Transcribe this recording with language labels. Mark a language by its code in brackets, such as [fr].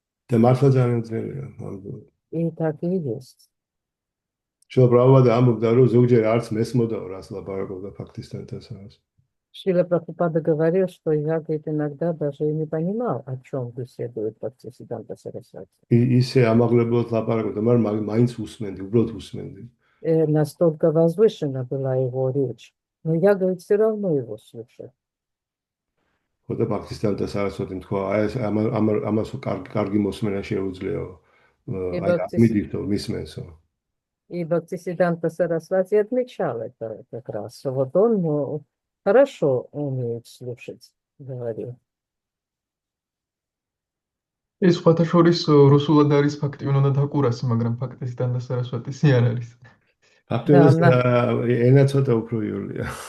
[ka] და მართლა ძალიან ძნელია. [ru] И так и есть. [ka] შუა პრაბჰუპადა ამბობდა, რომ ზოგჯერ არც მესმოდაო, რას ლაპარაკობდა პაკისტანთან სარასვატი. [ru] Шрила Прабхупада говорил, что я, говорит, иногда даже и не понимал, о чем беседует Бхактисиданта Сарасвати. [ka] ისე ამაღლებლად ლაპარაკობდა, მაგრამ მაინც უსმენდი, უბრალოდ უსმენდი. [ru] Настолько возвышена была его речь. Но я, говорит, все равно его слушаю. [ka] ხო და პაკისტანთან სარასვატი თქვა, აი ამასო კარგი მოსმენა შეუძლიაო. აი ამიტომ მისმენსო. [ru] И Бхактисиданта Сарасвати отмечал это как раз. Вот он хорошо умеет слушать, говорил. [ka] ეს სხვათა შორის რუსულად არის ფაქტი, უნდა დაკურას, მაგრამ ფაქტისთან და სარასვატისი არ არის. ფაქტობრივად ენა ცოტა უფრო იოლია.